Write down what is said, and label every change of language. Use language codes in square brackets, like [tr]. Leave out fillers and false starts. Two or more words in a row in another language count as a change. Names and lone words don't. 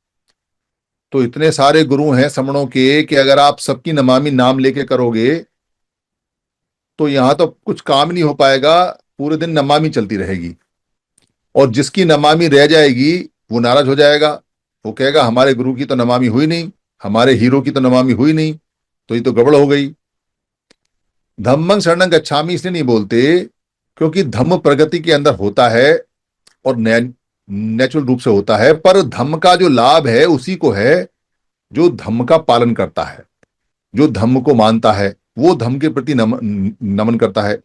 [hi] तो इतने सारे गुरु हैं समणों के कि अगर आप सबकी नमामि नाम लेके करोगे तो यहां तो कुछ काम नहीं हो पाएगा, पूरे दिन नमामि चलती रहेगी। और जिसकी नमामि रह जाएगी वो नाराज हो जाएगा, वो कहेगा हमारे गुरु की तो नमामि हुई नहीं, हमारे हीरो की तो नमामि हुई नहीं, तो ये तो गड़बड़ हो गई। [pi] धम्मं शरणं गच्छामि [hi] इसलिए नहीं बोलते क्योंकि धम्म प्रगति के अंदर होता है और नेचुरल रूप से होता है, पर धम्म का जो लाभ है उसी को है जो धम्म का पालन करता है, जो धम्म को मानता है, वो धम्म के प्रति नमन करता है।